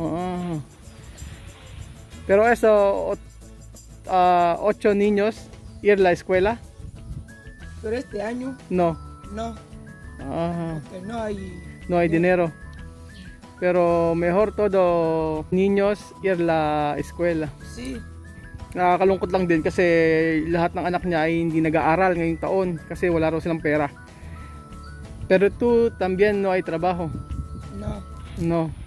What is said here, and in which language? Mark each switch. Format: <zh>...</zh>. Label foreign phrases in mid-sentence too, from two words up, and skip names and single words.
<es>Pero eso, 8 niños ir a la escuela? Pero este año, No. no. Porque No hay dinero. Pero mejor todo niños ir a la escuela. Sí.</es> <tl>Nakakalungkot lang din kasi lahat ng anak niya ay hindi nag-aaral ngayong taon kasi wala raw silang pera.</tl> <es>Pero tú también no hay trabajo. No. No.</es>